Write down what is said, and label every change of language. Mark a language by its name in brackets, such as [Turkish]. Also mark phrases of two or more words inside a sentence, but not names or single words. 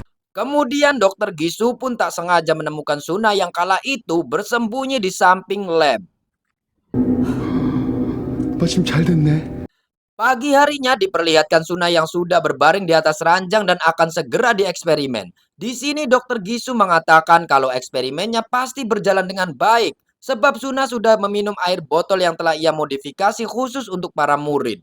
[Indonesian] Kemudian dokter Gisu pun tak sengaja menemukan Suna yang kala itu bersembunyi di samping lab. [Korean] 오빠 지금 잘 됐네. [Indonesian] Pagi harinya diperlihatkan Suna yang sudah berbaring di atas ranjang dan akan segera dieksperimen. Di sini dokter Gisu mengatakan kalau eksperimennya pasti berjalan dengan baik, sebab Suna sudah meminum air botol yang telah ia modifikasi khusus untuk para murid.